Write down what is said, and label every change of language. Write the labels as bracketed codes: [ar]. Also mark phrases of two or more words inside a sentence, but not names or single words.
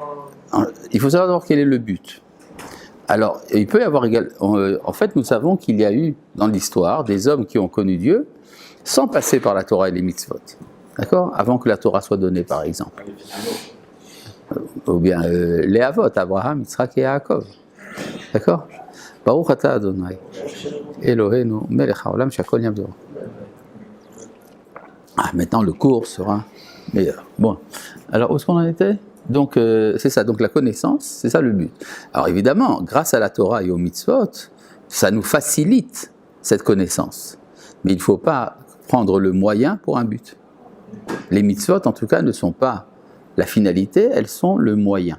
[fr] Il faut savoir d'abord quel est le but. Alors, il peut y avoir en fait, nous savons qu'il y a eu dans l'histoire des hommes qui ont connu Dieu sans passer par la Torah et les mitzvot. D'accord? Avant que la Torah soit donnée, par exemple. Ou bien les Avot, Abraham, Yitzhak et Yaakov. D'accord? [he] ברוך אתה אדוני, אלוהינו, מלך העולם, שהכל ים דור. [fr] Ah, maintenant le cours sera meilleur. Bon, alors où est-ce qu'on en était? Donc c'est ça, donc la connaissance, c'est ça le but. Alors évidemment, grâce à la Torah et aux mitzvot, ça nous facilite cette connaissance. Mais il ne faut pas prendre le moyen pour un but. Les mitzvot, en tout cas, ne sont pas la finalité, elles sont le moyen.